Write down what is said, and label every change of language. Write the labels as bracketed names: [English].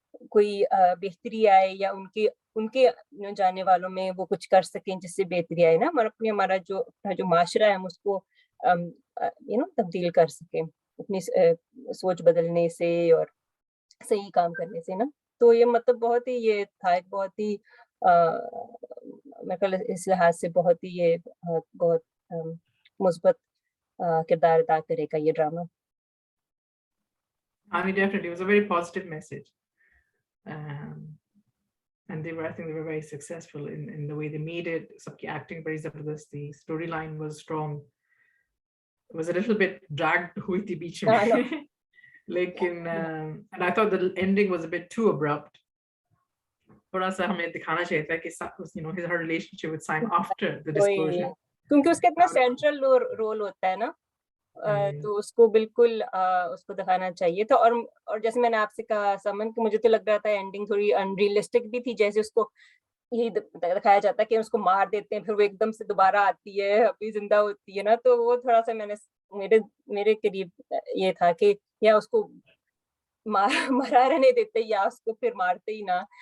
[Urdu] کوئی بہتری آئے, یا ان کے جانے والوں میں وہ کچھ کر سکیں جس سے بہتری آئے نا, ہمارا جو معاشرہ ہے ہم اس کو تبدیل کر سکیں اپنی سوچ بدلنے سے اور صحیح کام کرنے سے نا. تو یہ مطلب بہت ہی یہ تھا, ایک بہت ہی میرے خیال اس لحاظ سے بہت ہی یہ بہت مثبت کردار ادا کرے گا یہ drama. [English] I mean, definitely, it was a very positive message. And I think they were very successful in the way they made it. Sabki acting very zabardast thi, storyline was strong. It was a little bit dragged hui thi beech mein. Lekin, and I thought the ending was a bit too abrupt. [Urdu] Thoda sa hame dikhana chahiye tha ki [English] her relationship with Simon after the disclosure. [Urdu] کیونکہ اس کا اتنا central role ہوتا ہے نا, تو اس کو بالکل اس کو دکھانا چاہیے تھا. اور جیسے میں نے آپ سے کہا سمن, کہ مجھے تو لگ رہا تھا اینڈنگ تھوڑی انریلسٹک بھی تھی, جیسے اس کو یہی دکھایا جاتا ہے کہ اس کو مار دیتے ہیں پھر وہ ایک دم سے دوبارہ آتی ہے, ابھی زندہ ہوتی ہے نا, تو وہ تھوڑا سا میں نے میرے قریب یہ تھا کہ یا اس کو مرا رہنے دیتے یا اس کو پھر مارتے ہی نہ.